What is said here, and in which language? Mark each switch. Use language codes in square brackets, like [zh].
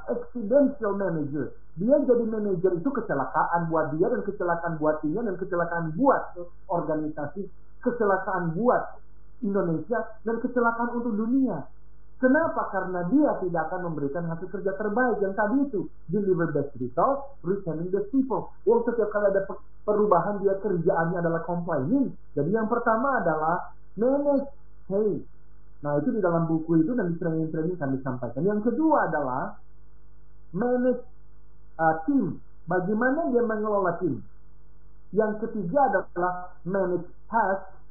[id] Accidental manager. Dia jadi manajer itu kecelakaan buat dia dan kecelakaan buat timnya dan kecelakaan buat organisasi, kecelakaan buat Indonesia dan kecelakaan untuk dunia. Kenapa? Karena dia tidak akan memberikan hasil kerja terbaik yang tadi itu. [en] Deliver best result, retaining the people. [id] Setiap kali ada perubahan dia kerjaannya adalah complaining. Jadi yang pertama adalah manage change. Nah itu di dalam buku itu dan di training-training kami sampaikan. Yang kedua adalah manage team. Bagaimana dia mengelola tim. Yang ketiga adalah manage task.